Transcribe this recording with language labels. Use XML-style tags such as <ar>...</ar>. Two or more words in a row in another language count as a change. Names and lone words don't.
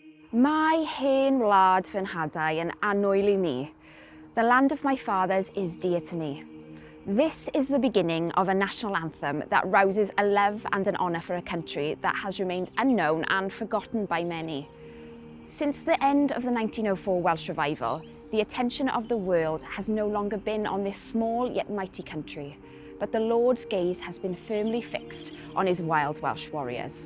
<cy>Mae hen wlad fy nhadau yn annwyl I ni.</cy> <en>The land of my fathers is dear to me. This is the beginning of a national anthem that rouses a love and an honour for a country that has remained unknown and forgotten by many. Since the end of the 1904 Welsh Revival, the attention of the world has no longer been on this small yet mighty country, but the Lord's gaze has been firmly fixed on his wild Welsh warriors.</en>